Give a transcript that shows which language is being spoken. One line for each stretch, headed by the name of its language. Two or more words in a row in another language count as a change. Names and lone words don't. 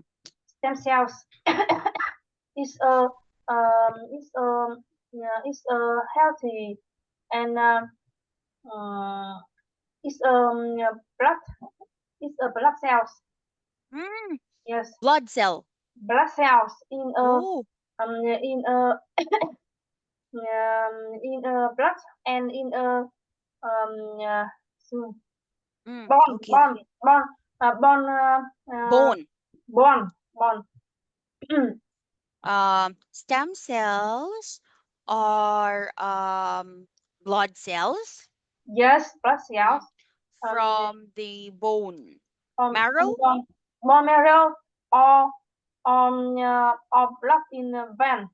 English: stem cells is is is healthy and uh, is blood is a blood cells. mm, Yes, blood cell. blood cells Oh. in a in a blood and in a so bone Okay. bone bone bone Bone. bone bone. Stem cells are blood cells. Yes, blood cells Mm, um from the bone. from Marrow? bone marrow or or blood in the vein.